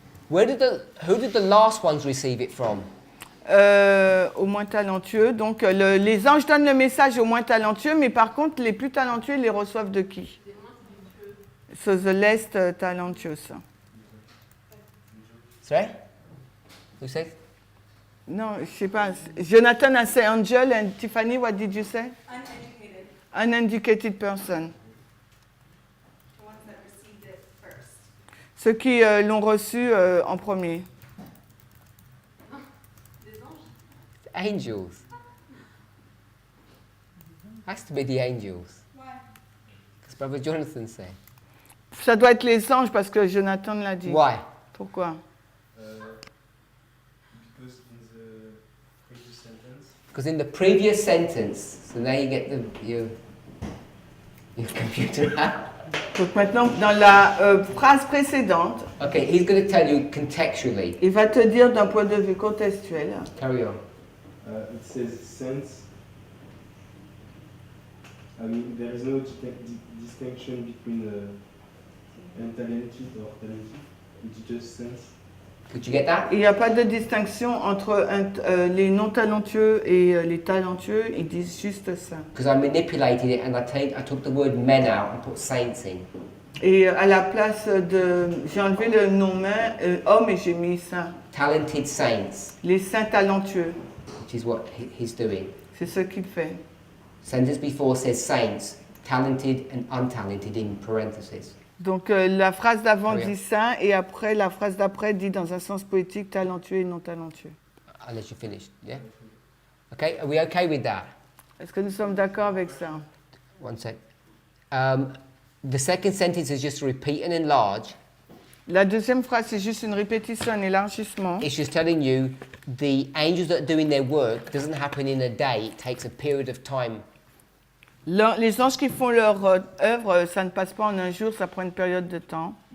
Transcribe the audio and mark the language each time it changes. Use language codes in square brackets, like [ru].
[en] Who did the last ones receive it from? [fr] Aux moins talentueux. Donc les anges donnent le message aux moins talentueux, mais par contre les plus talentueux ils les reçoivent de qui? [en] So the less talentuous. Sorry? Who said? [fr] Non, je sais pas. [en] Jonathan a say angel and Tiffany, what did you say? Uneducated. Uneducated person. The ones that received it first. [fr] Ceux qui l'ont reçu en premier. Les anges. [en] Angels. Has to be the angels. Why? Because Brother Jonathan said. [fr] Ça doit être les anges parce que Jonathan l'a dit. [en] Why? [fr] Pourquoi? [en] Because in the previous sentence, Because in the previous sentence, so now you get your computer out. [fr] Donc maintenant, dans la phrase précédente, [en] Okay, he's going to tell you contextually. [fr] il va te dire d'un point de vue contextuel. [en] Carry on. It says sense. I mean, there is no distinction between untalented or talented. It's just sense. Could you get that? [fr] Il n'y a pas de distinction entre les non talentueux et les talentueux. Ils disent juste ça. [en] Because I manipulated it and I took the word men out and put saints in. [fr] Et à la place de, j'ai enlevé le nom homme et j'ai mis saint. [en] Talented saints, [fr] Les saints talentueux, [en] which is what he's doing. [fr] c'est ce qu'il fait. [en] Sentence before says saints, talented and untalented in parentheses. [fr] Donc la phrase d'avant Ah oui. dit saint et après la phrase d'après dit dans un sens poétique talentueux et non talentueux. [en] Unless you're finished, yeah? Okay, are we okay with that? [fr] Est-ce que nous sommes d'accord avec ça? [en] One sec. The second sentence is just repeat and enlarge. [fr] La deuxième phrase, c'est juste une répétition, un élargissement. [en] It's just telling you the angels that are doing their work doesn't happen in a day, it takes a period of time. [fr] Les anges qui font leur œuvre, ça ne passe pas en un jour, ça prend une période de temps.